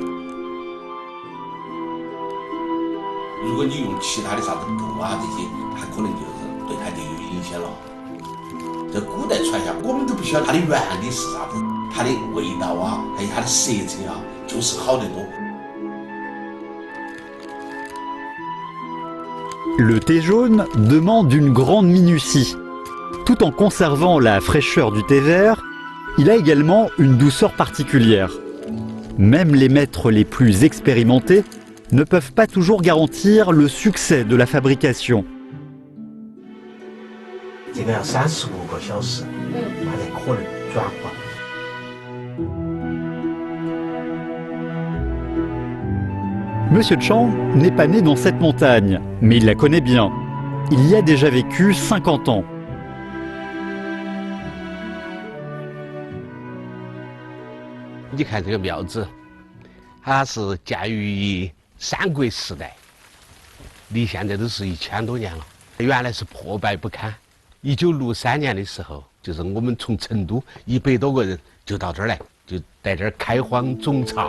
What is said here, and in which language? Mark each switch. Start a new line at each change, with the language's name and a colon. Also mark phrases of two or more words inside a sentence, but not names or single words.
Chinese: 如果你用其他的啥子豆啊这些，它可能就是对它就有影响了。这古代传下，我们都不晓得它的原理是啥子，它的味道啊，还有它的色泽啊，就是好得多。
French: Le thé jaune demande une grande minutie. Tout en conservant la fraîcheur du thé vert, il a également une douceur particulière. Même les maîtres les plus expérimentés ne peuvent pas toujours garantir le succès de la fabrication.
Chinese: 这个要35个小时，它才可能转化。
French: Monsieur Chang n'est pas né dans cette montagne, mais il la connaît bien. Il y a déjà vécu 50 ans.
Chinese: 你看这个庙子，它是建于三国时代， 离现在都是1000多年了。原来是破败不堪。1963年的时候，就是我们从成都100多个人就到这儿来，就在这儿开荒种茶。